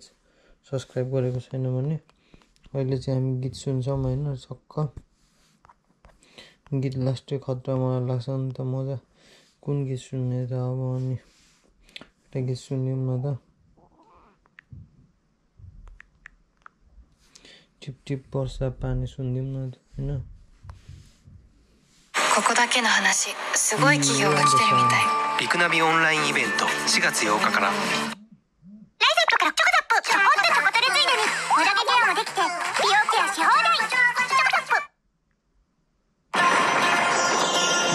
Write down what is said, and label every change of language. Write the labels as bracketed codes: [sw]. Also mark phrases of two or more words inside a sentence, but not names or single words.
[ne] सब्सक्राइब गरेको छैन भने अहिले चाहिँ हामी गीत सुन्छौँ होइन, सक्क गीत लास्टै खतरा मलाई लाग्छ नि त मजा। कुन गीत सुन्ने त अब, अनि एउटा गीत सुन्यौँ न त। टिप टिप वर्षा पानी सुनिदिउँ न त होइन। [ja] ここだけの話、すごい企業が来てるみたい。リクナビオンラインイベント4月8日から。ライザップからチョコザップ、ちょこっとチョコトレついでに無駄毛ケアもできて美容ケアし放題。チョコザップ。